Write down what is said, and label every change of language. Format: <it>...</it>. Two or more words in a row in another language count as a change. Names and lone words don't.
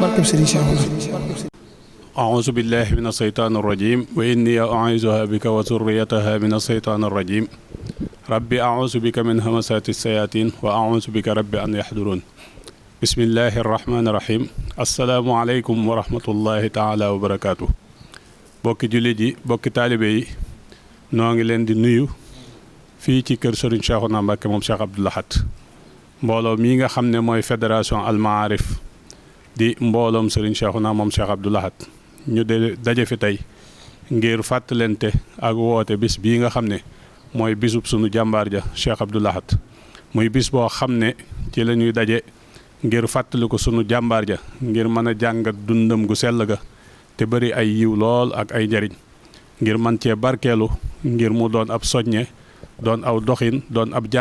<ar>أعوذ بالله من الشيطان الرجيم وإني أعيذها بك وذريتها من الشيطان الرجيم ربي أعوذ بك من همسات الشياطين وأعوذ بك رب أن يحضرون. بسم الله الرحمن الرحيم. السلام عليكم ورحمة الله تعالى وبركاته.</ar> <wo>bokki jullit yi bokki taalibe yi noo ngi leen di nuyu fii ci kër Serigne Cheikhouna Mbacké moom Cheikh Abdou Lahad mbooloo mii nga xam ne mooy fédération Al Maarif di mbooloom Serigne Cheikhouna moom Cheikh Abdou Lahad ñu daje fi tey ngir fàttalente ak woote bis bii nga xam ne mooy bisub sunu jàmbaar ja Cheikh Abdou Lahad muy bis boo xam ne ci la ñuy daje ngir fàttali ko sunu jàmbaar ja ngir mën a jàngat dundam gu sell ga te bëri ay yiw lool ak ay njariñ ngir man cee barkeelu ngir mu doon ab soññe doon aw doxin doon</wo>